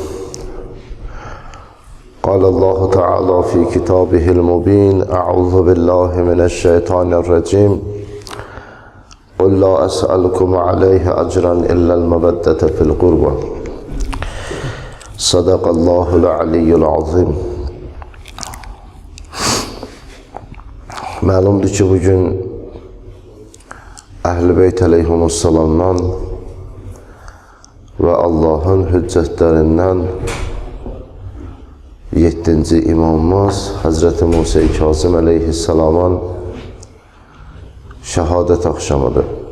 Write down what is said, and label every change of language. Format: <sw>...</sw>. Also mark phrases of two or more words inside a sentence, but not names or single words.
<ar>قال الله تعالى في كتابه المبين: أعوذ بالله من الشيطان الرجيم. قل لا أسألكم عليه أجرا إلا المودة في القربى. صدق الله العلي العظيم.</ar> <az>Məlumdur ki, bugün Əhl-i Beyt əleyhimussalamdan və Allahın hüccətlərindən 7-ci imamımız Həzrəti Musa Kazım əleyhissalamın şəhadət axşamıdır.</az>